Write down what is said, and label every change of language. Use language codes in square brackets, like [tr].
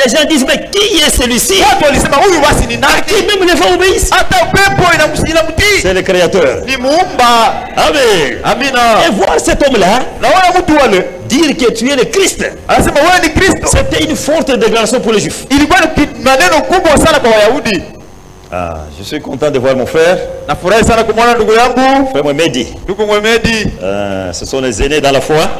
[fr] Les gens disent, mais qui est celui-ci? [sw] Watu walisema huyu basi ni [fr] Et [sw] nani? [fr] même les vents obéissent. [sw] Hata upepo inamtii, [fr] C'est le Créateur. [sw] ni muumba. [fr] Amen. [sw] Amina. [fr] Et voir cet homme-là [sw] Na wale mtu wale [fr] dire que tu es le Christ, [sw] anasema wewe ni Kristo, [fr] c'était une forte déclaration pour les Juifs. [sw] ilikuwa ni maneno kubwa sana kwa Wayahudi. [fr] Je suis content de voir mon frère, [sw] Nafurahi sana kumwona ndugu yangu, [fr] frère Mohamedi. [sw] ndugu Mwemedi, [fr] Ce sont les aînés dans la foi,